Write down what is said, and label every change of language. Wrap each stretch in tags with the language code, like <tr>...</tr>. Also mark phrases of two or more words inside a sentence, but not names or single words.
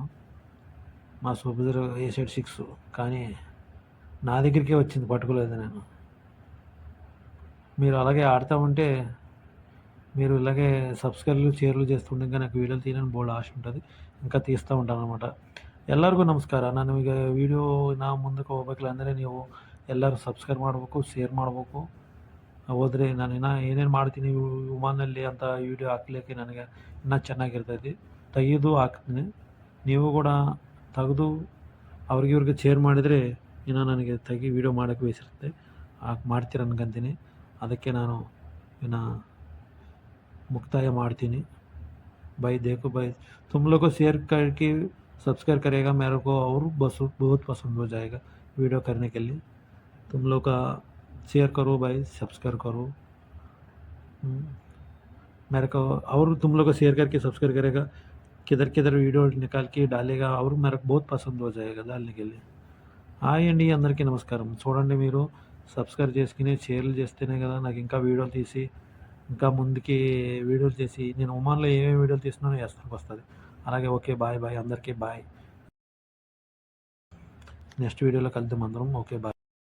<te>మా సూపర్ A76 కానీ నా దగ్గరికే వచ్చింది, పట్టుకోలేదు నేను. మీరు అలాగే ఆడుతూ ఉంటే, మీరు ఇలాగే సబ్స్క్రైబ్లు షేర్లు చేస్తుంటే ఇంకా నాకు వీడియోలు తీయాలని బోల్డ్ ఆశ ఉంటుంది. ఇంకా తీస్తూ ఉంటాను అనమాట.</te> <kn>ಎಲ್ಲರಿಗೂ ನಮಸ್ಕಾರ. ನಾನು ಈಗ ವಿಡಿಯೋ ನಾವು ಮುಂದಕ್ಕೆ ಹೋಗ್ಬೇಕಲ್ಲ ಅಂದರೆ ನೀವು ಎಲ್ಲರೂ ಸಬ್ಸ್ಕ್ರೈಬ್ ಮಾಡಬೇಕು, ಶೇರ್ ಮಾಡಬೇಕು. ಹೋದರೆ ನಾನು ಇನ್ನೂ ಏನೇನು ಮಾಡ್ತೀನಿ ವಿಮಾನಲ್ಲಿ ಅಂತ ವೀಡಿಯೋ ಹಾಕ್ಲಿಕ್ಕೆ ನನಗೆ ಇನ್ನೂ ಚೆನ್ನಾಗಿರ್ತೈತಿ. ತೆಗೆದು ಹಾಕ್ತೀನಿ. ನೀವು ಕೂಡ ತೆಗೆದು ಇವ್ರಿಗೆ ಶೇರ್ ಮಾಡಿದರೆ ಇನ್ನೂ ನನಗೆ ವೀಡಿಯೋ ಮಾಡೋಕ್ಕೆ ಬೇಸಿರುತ್ತೆ. ಮಾಡ್ತೀರ ಅನ್ಕೊಂತೀನಿ. ಅದಕ್ಕೆ ನಾನು ಇನ್ನು ಮುಕ್ತಾಯ ಮಾಡ್ತೀನಿ.</kn> <hi>भाई देखो भाई, तुम लोग को शेयर करके सब्सक्राइब करेगा मेरे को और बस बहुत पसंद हो जाएगा वीडियो करने के लिए. तुम लोग का शेयर करो भाई, सब्सक्राइब करो. मेरे को और तुम लोग को शेयर करके सब्सक्राइब करेगा, किधर किधर वीडियो निकाल के डालेगा और मेरे को बहुत पसंद हो जाएगा डालने के लिए.</hi> <te>హాయ్ అండి, అందరికీ నమస్కారం. చూడండి, మీరు సబ్స్క్రైబ్ చేసుకుని షేర్లు చేస్తేనే కదా నాకు ఇంకా వీడియోలు తీసి ఇంకా ముందుకి వీడియోలు చేసి నేను ఒమాన్లో ఏమేమి వీడియోలు తీస్తున్నానో వేస్తానికి వస్తుంది. అలాగే</te> <en>okay, bye bye,</en> <te>అందరికీ బాయ్. నెక్స్ట్ వీడియోలో కలుద్దాం అందరం.</te> <en>okay, bye.</en>